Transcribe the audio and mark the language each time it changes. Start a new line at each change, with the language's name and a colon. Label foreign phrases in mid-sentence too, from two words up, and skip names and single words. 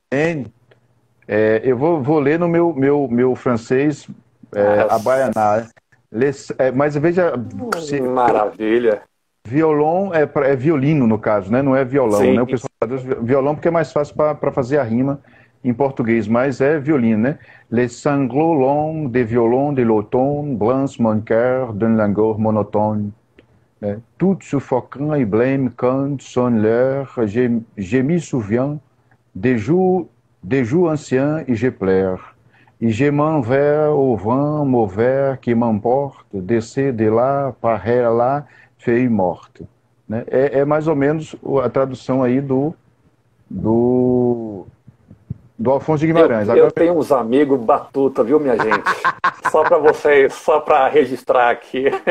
Portuguese: Eu vou ler no meu francês, a baianá. Mas veja... Maravilha. Violão é violino, no caso, né? Não é violão, Sim. né? O pessoal traduz violão porque é mais fácil para fazer a rima em português, mas é violino, né?
French: Les sanglots longs des violons de l'automne blanchissent mon cœur d'un langueur monotone. Tout suffocant et blême quand sonne l'heure, je me souviens des jours anciens et je pleure. Et je m'en vais au vent mauvais qui m'emporte,
Portuguese: descer de lá, para lá,
French: feuille morte.
Portuguese: Né? É mais ou menos a tradução aí do Alfonso de Guimarães. Eu tenho uns amigos batuta, viu, minha gente? Só para vocês, só para registrar aqui.